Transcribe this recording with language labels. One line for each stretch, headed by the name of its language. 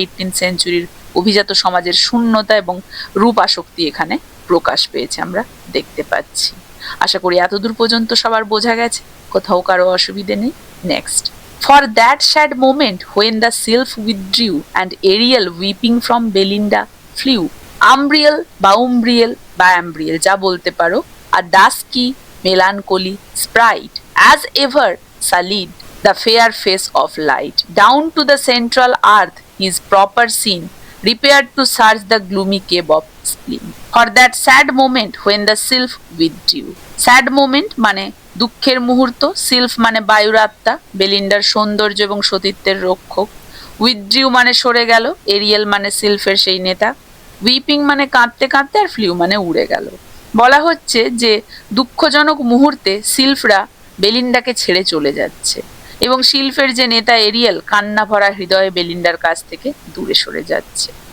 Bangla: 18th সেঞ্চুরির অভিজাত সমাজের শূন্যতা এবং রূপ আসক্তি এখানে প্রকাশ পেয়েছে, আমরা দেখতে পাচ্ছি। আশা করি এতদূর পর্যন্ত সবার বোঝা গেছে, কোথাও কারো অসুবিধে নেই।
English: Next, for that sad moment when the sylph withdrew and Ariel weeping from Belinda flew. Umbriel বা Umbriel বা Umbriel
Bangla: যা বলতে পারো,
English: a dusky melancholy sprite, as ever sullied the fair face of light. Down to the central earth his proper scene, repaired to search the gloomy cave of spleen. For that sad moment when the sylph withdrew.
Bangla: Sad moment মানে দুঃখের মুহূর্ত, সিলফ মানে বায়ুর আত্মা, বেলিন্ডার সৌন্দর্য এবং সতীত্বের রক্ষক। উইথড্রিউ মানে সরে গেল, এরিয়েল মানে সিলফের সেই নেতা, উইপিং মানে কাঁদতে কাঁদতে, আর ফ্লিউ মানে উড়ে গেল। বলা হচ্ছে যে দুঃখজনক মুহূর্তে সিলফরা বেলিন্ডাকে ছেড়ে চলে যাচ্ছে এবং সিলফের যে নেতা এরিয়েল কান্না ভরা হৃদয়ে বেলিন্ডার কাছ থেকে দূরে সরে যাচ্ছে।